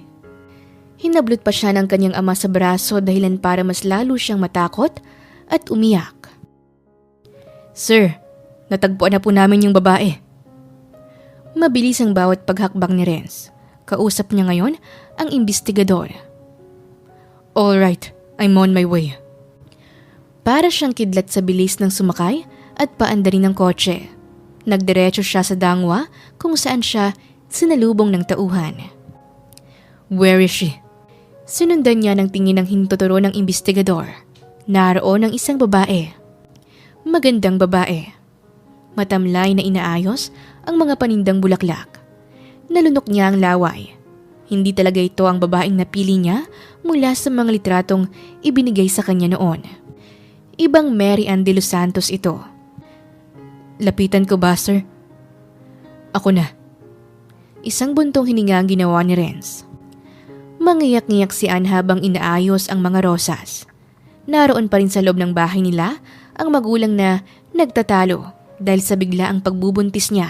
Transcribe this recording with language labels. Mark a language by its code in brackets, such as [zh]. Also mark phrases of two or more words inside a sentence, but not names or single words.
[tl] Hinablot pa siya ng kanyang ama sa braso dahilan para mas lalo siyang matakot at umiyak. Sir, natagpuan na po namin yung babae. Mabilis ang bawat paghakbang ni Renz. Kausap niya ngayon ang imbestigador. [en] Alright, I'm on my way. [tl] Para siyang kidlat sa bilis ng sumakay at paanda rin ng kotse. Nagdiretso siya sa Dangwa kung saan siya sinalubong ng tauhan. [en] Where is she? [tl] Sinundan niya ng tingin ng hintuturo ng imbestigador. Naroon ang isang babae. Magandang babae. Matamlay na inaayos ang mga panindang bulaklak. Nalunok niya ang laway. Hindi talaga ito ang babaeng napili niya mula sa mga litratong ibinigay sa kanya noon. Ibang Mary Ann de los Santos ito. Lapitan ko ba, sir? Ako na. Isang buntong hininga ang ginawa ni Renz. Mangiyak-ngiyak si Ann habang inaayos ang mga rosas. Naroon pa rin sa loob ng bahay nila ang magulang na nagtatalo dahil sa biglaang pagbubuntis niya.